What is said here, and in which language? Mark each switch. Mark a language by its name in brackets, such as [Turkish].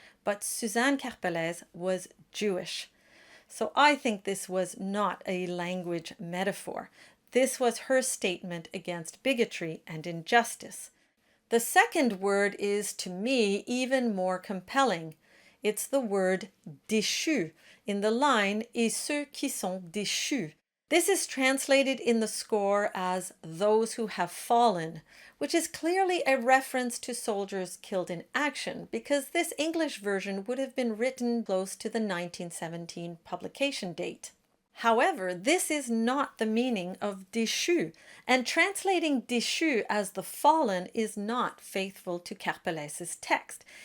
[English] But Suzanne Carpelès was Jewish. So I think this was not a language metaphor. This was her statement against bigotry and injustice. The second word is, to me, even more compelling. It's the word déchu in the line [French] Et ceux qui sont déchus. [English] This is translated in the score as those who have fallen, which is clearly a reference to soldiers killed in action, because this English version would have been written close to the 1917 publication date. However, this is not the meaning of déchu, and translating déchu as the fallen is not faithful to Carpelès' text.